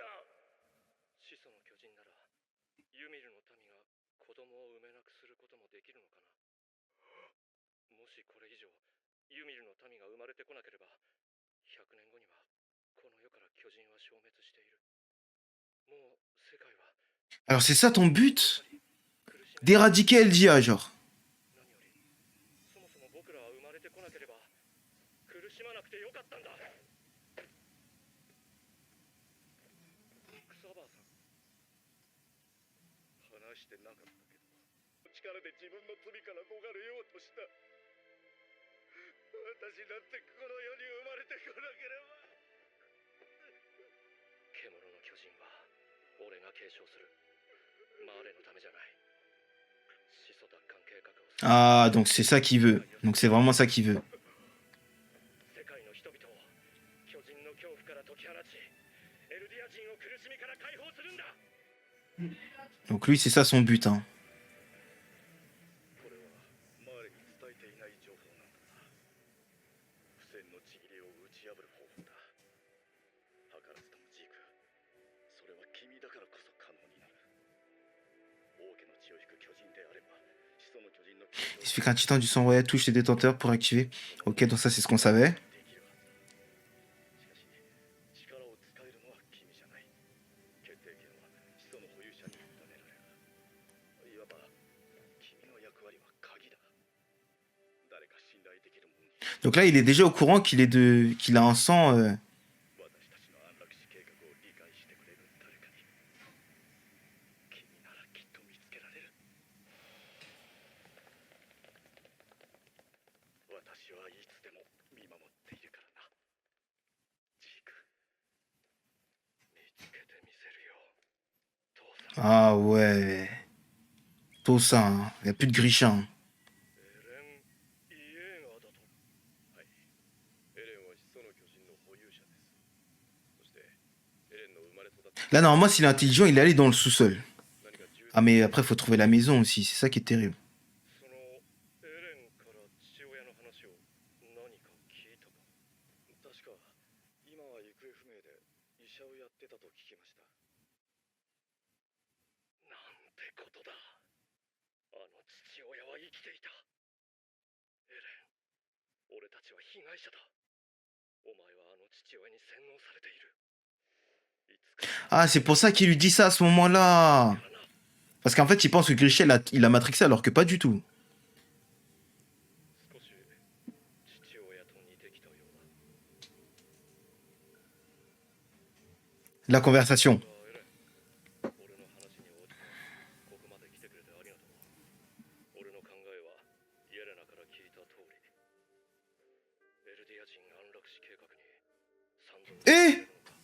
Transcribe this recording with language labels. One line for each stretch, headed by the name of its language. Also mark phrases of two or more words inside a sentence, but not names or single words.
Japanese: 始祖の巨人ならユミルの民が子供を産めなくすることもできるのかな。もしこれ以上ユミルの民が生まれてこなければ、100年後にはこの世から巨人は消滅している。もう世界は
French: Alors c'est ça ton but?
Japanese: 苦しめ
French: D'éradiquer Eldia, genre.
Japanese: 何より、そもそも僕らは生まれてこなければ苦しまなくてよかったんだ。草葉さん、話してなかったけど、力で自分の罪から逃れようとした。私だってこの世に生まれてこなければ。獣の巨人は俺が継承する。マーレのためじゃない。始祖奪還計画を
French: Ah, donc c'est ça qu'il veut. Donc c'est vraiment ça qu'il veut.
Japanese: 世界の人々を巨人の恐怖から解き放ち、エルディア人を苦しみから解放するんだ。
French: Donc lui, c'est ça son but, hein.
Japanese: これはマーレに伝えていない情報なんだな。付箋のちぎりを打ち破る方法だ。図らずともジーク、それは君だからこそ可能になる。王家の血を引く巨人であれば、始祖の巨人の
French: Il suffit qu'un titan du sang royal touche les détenteurs pour activer. Ok, donc ça, c'est ce qu'on savait.
Japanese: できるはず。しかし、力を使えるのは君じゃない。決定権は始祖の保有者に委ねられる。いわば、君の役割は鍵だ。誰か信頼できる者に
French: Donc là, il est déjà au courant qu'il a un sang.
Japanese: 私たちの安楽死計画を理解してくれる誰かに。君ならきっと見つけられる。私はいつでも見守っているからな。ジーク。見つけてみせるよ、父さん。
French: Ah ouais. Tout ça, hein. Il n'y a plus de Grisha.
Japanese: エレン・イエーガーだと。はい。エレンは始祖の巨人の保有者です。そして、エレンの生まれ育った
French: Là, normalement, s'il est intelligent, il est allé dans le sous-sol.
Japanese: 何か重
French: Ah, mais après, il faut trouver la maison aussi. C'est ça qui est terrible.
Japanese: そのエレンから父親の話を何か聞いたか。確か、今は行方不明で医者をやってたと聞きました。なんてことだ。あの父親は生きていた。エレン、俺たちは被害者だ。お前はあの父親に洗脳されている。いつか
French: Ah, c'est pour ça qu'il lui dit ça à ce moment-là. Parce qu'en fait, il pense que Grisha, il a matrixé alors que pas du tout.
Japanese: 少し父親と似てきたようだ。
French: La conversation.
Japanese: エレン、俺の話に応じてここまで来てくれてありがとう。俺の考えはイエレナから聞いた通り、エルディア人安楽死計画に賛同してくれるのか。